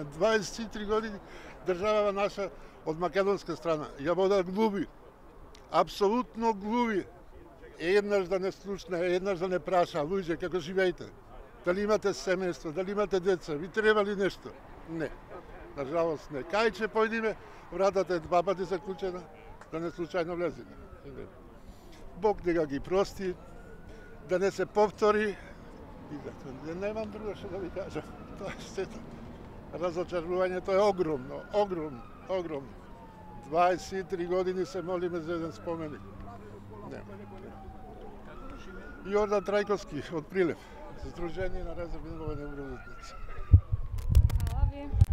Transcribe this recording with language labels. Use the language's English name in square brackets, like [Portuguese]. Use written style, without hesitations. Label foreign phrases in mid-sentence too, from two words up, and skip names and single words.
[Macedonian] 23 години држава наша од македонска страна ја вода глуби. Апсолутно глуби. Еднаш да не слушна, еднаш да не праша луѓе како живеете. Дали имате семејство, дали имате деца, ви треба ли нешто? Не. Nažalost ne. Kaj će pojdime, vratata je dva pati zaključena, da ne slučajno влеземе. Bog neka ги прости, да не се повтори и зато немам друго што да ви кажам. Тоа е сето. Разочарувањето е огромно, огромно, огромно. 23 години се молиме за еден споменик. Нема. Јордан Трајковски од Прилеп, Сдружение на резервни војни вродници. Hvala vi.